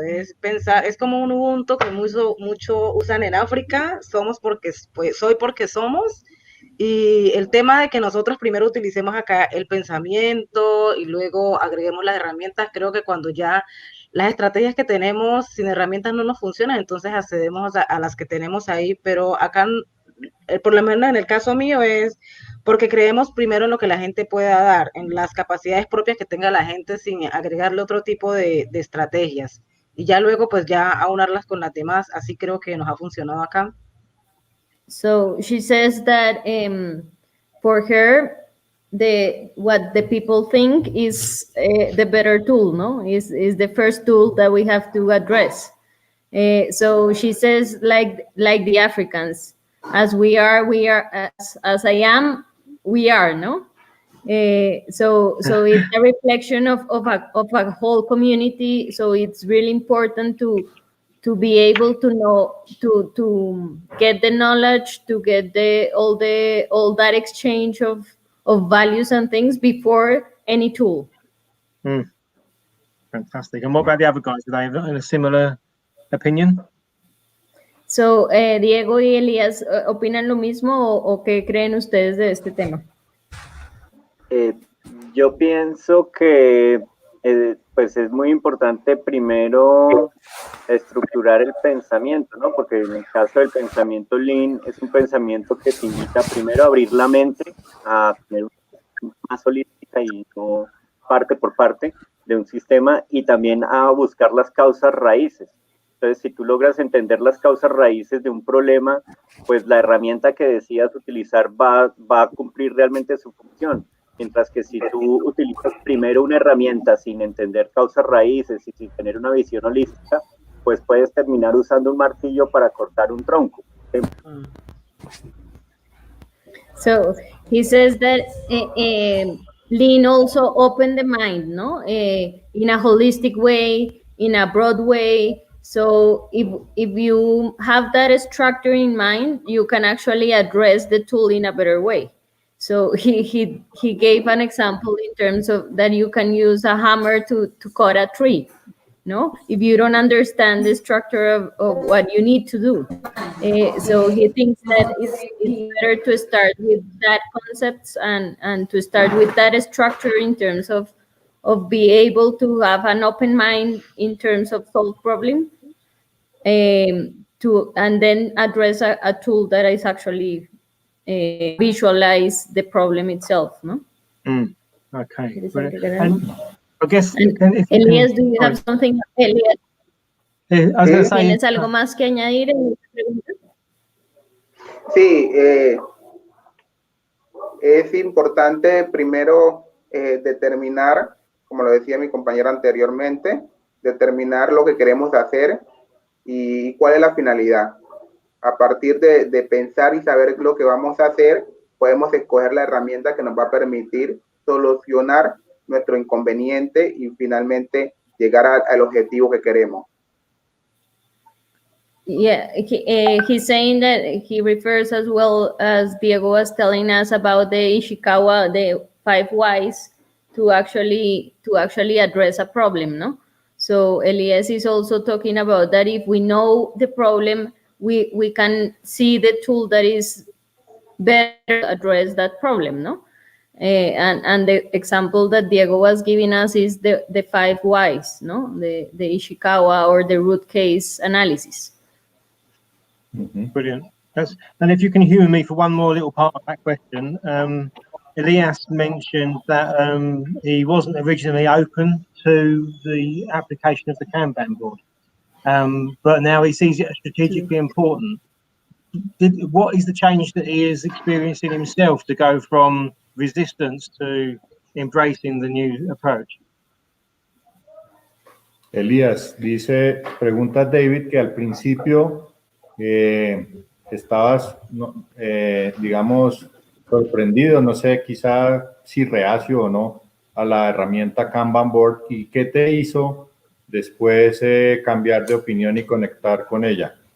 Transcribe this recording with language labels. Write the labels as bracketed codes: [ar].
[es] Es pensar, es como un Ubuntu que mucho usan en África, soy porque somos, y el tema de que nosotros primero utilicemos acá el pensamiento y luego agreguemos las herramientas, creo que cuando ya las estrategias que tenemos sin herramientas no nos funcionan, entonces accedemos a las que tenemos ahí, pero acá, por lo menos en el caso mío, es porque creemos primero en lo que la gente pueda dar, en las capacidades propias que tenga la gente sin agregarle otro tipo de estrategias. Y ya luego, pues ya aunarlas con las demás, así creo que nos ha funcionado acá. [en] So she says that for her, what the people think is the better tool, no? Is the first tool that we have to address. So she says, like the Africans, as we are, as I am, we are, no? So it's a reflection of a whole community. So it's really important to be able to know, to get the knowledge, to get all that exchange of values and things before any tool. Fantastic. And what about the other guys? Are they in a similar opinion? [es] So, Diego y Elías, ¿opinan lo mismo o qué creen ustedes de este tema? Yo pienso que pues es muy importante primero estructurar el pensamiento, ¿no? Porque en el caso del pensamiento Lean es un pensamiento que te invita primero a abrir la mente, a tener una más holística y no parte por parte de un sistema, y también a buscar las causas raíces. Entonces, si tú logras entender las causas raíces de un problema, pues la herramienta que decidas utilizar va a cumplir realmente su función. Mientras que si tú utilizas primero una herramienta sin entender causas raíces y sin tener una visión holística, pues puedes terminar usando un martillo para cortar un tronco. [en] So he says that Lean also opened the mind, no, in a holistic way, in a broad way. So if you have that structure in mind, you can actually address the tool in a better way. So he gave an example in terms of that you can use a hammer to cut a tree. No, if you don't understand the structure of what you need to do. So he thinks that it's better to start with that concepts and to start with that structure in terms of be able to have an open mind in terms of solve problem, and then address a tool that is actually visualize the problem itself, no? Okay. And I guess, Elias, do you have something? [es] Elias, ¿tienes [en] say, [es] algo más que añadir en esta pregunta? Sí, es importante primero determinar, como lo decía mi compañero anteriormente, determinar lo que queremos hacer y cuál es la finalidad. A partir de pensar y saber lo que vamos a hacer, podemos escoger la herramienta que nos va a permitir solucionar nuestro inconveniente y finalmente llegar al objetivo que queremos. [en] Yeah, he's saying that he refers, as well as Diego was telling us, about the Ishikawa, the 5 whys to actually address a problem, no? So Elias is also talking about that if we know the problem, we can see the tool that is better to address that problem, no? And the example that Diego was giving us is the 5 whys, no? The Ishikawa, or the root case analysis. Brilliant. And if you can humor me for one more little part of that question, Elias mentioned that he wasn't originally open to the application of the Kanban board, but now he sees it as strategically important. What is the change that he is experiencing himself to go from resistance to embracing the new approach? [es] Elías dice, pregunta David, que al principio estabas, digamos, sorprendido, no sé, quizá si reacio o no, a la herramienta Kanban Board, y qué te hizo después cambiar de opinión y conectar con ella.